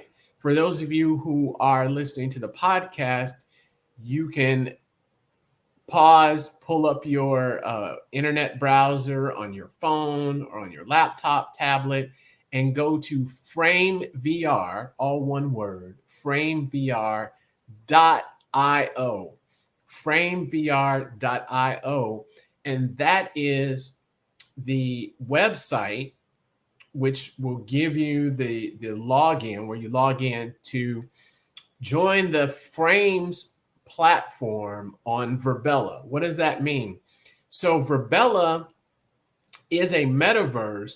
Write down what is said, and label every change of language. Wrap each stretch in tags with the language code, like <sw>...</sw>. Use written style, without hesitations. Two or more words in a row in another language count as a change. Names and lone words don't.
<en>For those of you who are listening to the podcast, you can pause, pull up your internet browser on your phone or on your laptop, tablet, and go to Frame VR, all one word, framevr.io. Framevr.io. And that is the website which will give you the login, where you log in to join the Frames platform on Verbella. What does that mean? So Verbella is a metaverse.</en>